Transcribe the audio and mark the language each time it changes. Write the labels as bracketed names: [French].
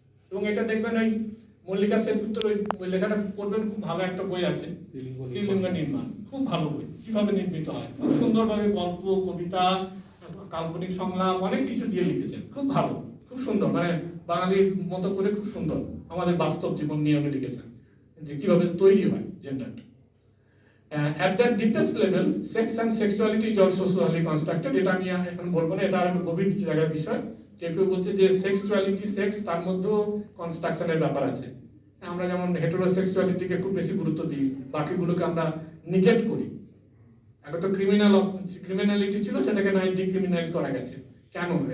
[Bangla] এবং এটা দেখবেন ওই মল্লিকা সেনগুপ্তর ওই লেখাটা পড়বেন, খুব ভালো একটা বই আছে, স্ত্রীলিঙ্গ নির্মাণ, খুব ভালো বই, কিভাবে নির্মিত হয়, খুব সুন্দরভাবে গল্প, কবিতা, কাল্পনিক সংলাপ অনেক কিছু দিয়ে লিখেছেন, খুব ভালো, খুব সুন্দর, মানে বাঙালির মতো করে খুব সুন্দর আমাদের বাস্তব জীবন নিয়ে উনি লিখেছেন যে কিভাবে তৈরি হয় জেন্ডারটা। [English] At the deepest level, sex and sexuality is also socially constructed. [Bangla] এটা আমি এখন বলবো না, এটা আর গভীর জায়গার বিষয়। কেউ বলছে যে সেক্সুয়ালিটি, সেক্স, তার মধ্যেও কনস্ট্রাকশনের ব্যাপার আছে। আমরা যেমন হেটেরোসেক্সুয়ালিটিকে খুব বেশি গুরুত্ব দিই, বাকিগুলোকে আমরা নিগেট করি। এখন তো ক্রিমিনালিটি ছিল, সেটাকে নাই ডিক্রিমিনাল করা গেছে, কেন?